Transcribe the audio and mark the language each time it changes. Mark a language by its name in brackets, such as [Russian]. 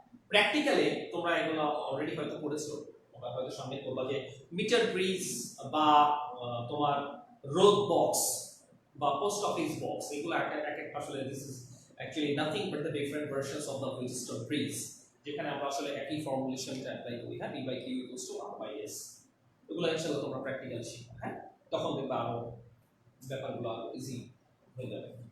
[Bangla] Practically তোমরা এগুলো already হয়তো পড়েছো, তোমরা হয়তো সামনে পড়বা যে মিটার ব্রিজ বা তোমার রোড বক্স বা পোস্ট অফিস বক্স, এগুলো এক এক আসলে [English] this is actually nothing but the different versions of the register bridge, [Bangla] যেখানে আমরা আসলে একই ফর্মুলেশনটা অ্যাপ্লাই করি। হ্যাঁ, [English] d by q equals to r by s, [Bangla] এগুলো ইনশাআল্লাহ তোমরা প্র্যাকটিক্যাল শিখবে। হ্যাঁ, তখন দেখবা আরো ব্যাপারগুলো আরো ইজি হয়ে যাবে।